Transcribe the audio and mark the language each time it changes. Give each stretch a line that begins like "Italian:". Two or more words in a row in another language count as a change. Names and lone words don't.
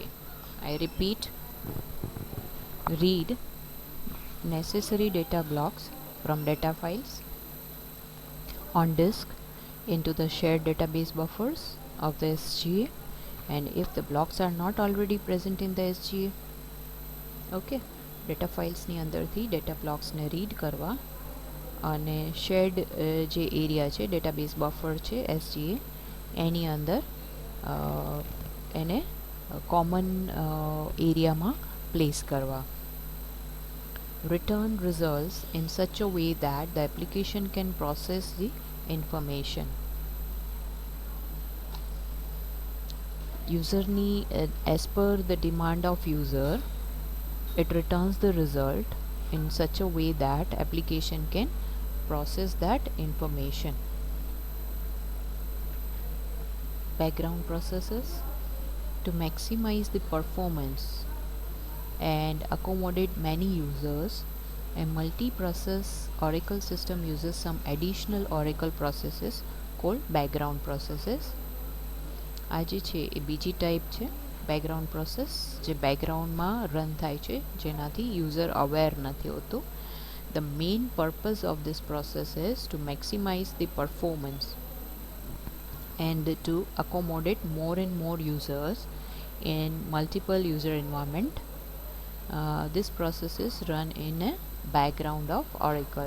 English: I repeat, read necessary data blocks from data files on disk into the shared database buffers of the SGA, and if the blocks are not already present in the SGA,
Gujarati: okay,
English: data files
Gujarati: અંદરથી
English: data blocks read
Gujarati: કરવા અને શેર્ડ જે એરિયા છે
English: database buffer
Gujarati: છે SGA એની અંદર એને
English: common area place
Gujarati: કરવા.
English: Return results in such a way that the application can process the information. Userની as per the demand of user, it returns the result in such a way that application can process that information. Background processes. To maximize the performance and accommodate many users, a multi-process Oracle system uses some additional Oracle processes called background processes.
Gujarati: આ જે છે એ બીજી ટાઈપ છે
English: background process
Gujarati: જે બેકગ્રાઉન્ડમાં રન થાય છે જેનાથી
English: user aware
Gujarati: નથી હોતું.
English: The main purpose of this process is to maximize the performance and to accommodate more and more users in multiple user environment. This process is run in a background of Oracle.